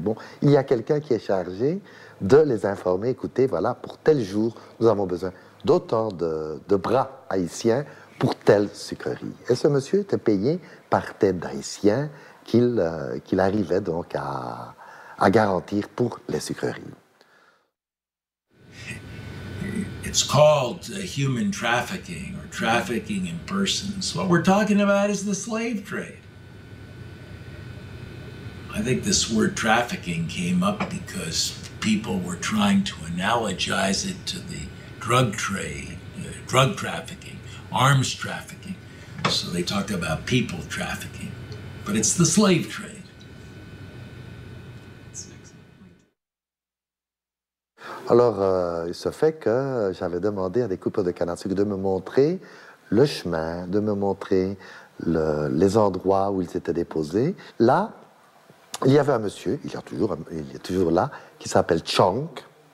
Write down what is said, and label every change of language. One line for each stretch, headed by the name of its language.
French: Bon, il y a quelqu'un qui est chargé de les informer, écoutez, voilà, pour tel jour, nous avons besoin d'autant de bras haïtiens pour telle sucrerie. Et ce monsieur était payé par tête d'haïtien qu'il arrivait donc à garantir pour les sucreries.
English: It's called human trafficking or trafficking in persons. What we're talking about is the slave trade. I think this word trafficking came up because people were trying to analogize it to the drug trade, drug trafficking, arms trafficking. So they talked about people trafficking, but it's the slave trade.
French: Alors, il se fait que j'avais demandé à des coupeurs de canne à sucre de me montrer le chemin, de me montrer les endroits où ils étaient déposés. Là, il y avait un monsieur, il est toujours là, qui s'appelle Chonk.